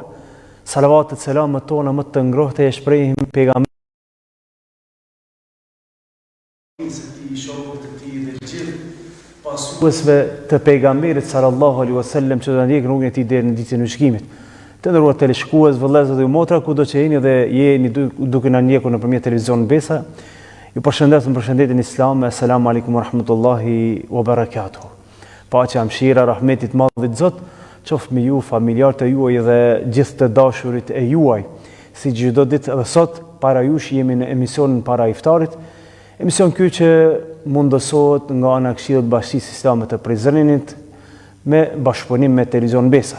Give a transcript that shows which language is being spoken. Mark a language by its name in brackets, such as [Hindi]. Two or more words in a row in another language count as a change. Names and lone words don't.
[Albanian] Salavatet, selamet tona më të ngrohta e shprehim pejgamberit pasuesve të pejgamberit [Arabic] صلى الله عليه وسلم [Albanian] që do të ndjekin rrugën e tij deri në ditën e gjykimit. Të nderuar teleshikues, vëllezër dhe motra, kudo që jeni dhe jeni duke na ndjekur nëpërmjet televizionit Besa, ju përshëndes në përshëndetjen islame. [Arabic] السلام عليكم ورحمة الله وبركاته. [Albanian] Paqja, mëshira, rahmeti i Madhit Zot qoftë me ju, familjarët e juaj dhe gjithë të dashurit e juaj. Si çdo ditë edhe sot, para jush jemi në emisionin para iftarit. Emision ky që mundësohet nga ana e Këshillit të Bashkisë Islame të Prizrenit me bashkëpunim me televizion Besa.